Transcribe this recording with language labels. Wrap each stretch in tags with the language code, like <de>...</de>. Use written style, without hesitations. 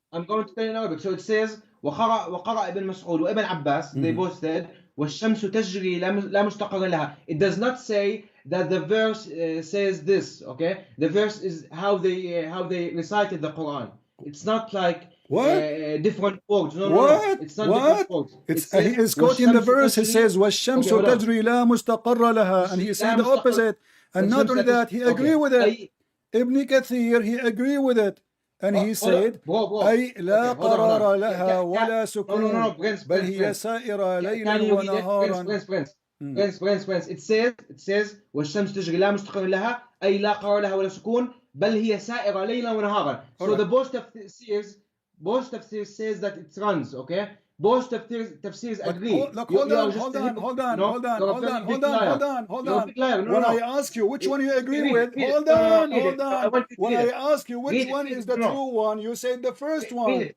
<en>I'm going to tell you in Arabic. So it says,</en> <ar>وقرأ ابن مسعود وابن</ar> <en>Abbas, they both said,</en> <ar>والشمس تجري لا مستقر لها.</ar> <en>It does not say that the verse says this, okay? The verse is how they recited the Quran. It's not like different words. No. It's not different words. He is quoting the verse. He says,</en> <ar>وَالشَّمْسُ تَجْرِي لَا مُسْتَقَرَّ لَهَا.</ar> <en>And he said the opposite. And not only that, he agreed with it. Ibn Kathir, he agreed with it. And he said,</en> <ar>أي لا قرار لها ولا سكون بل هي سائرة ليلا ونهارا.</ar> <en>Prince. It says</en> <ar>والشمس تجري لا مستقر لها أي لا قرار لها ولا سكون بل هي سائرة ليلا ونهارا.</ar> <en>So the both tafsirs says that it runs, okay? Both tafsirs agree. Hold on. When I ask you which one you agree with, hold on. When I ask you which one is the true one, you say the first one.</en>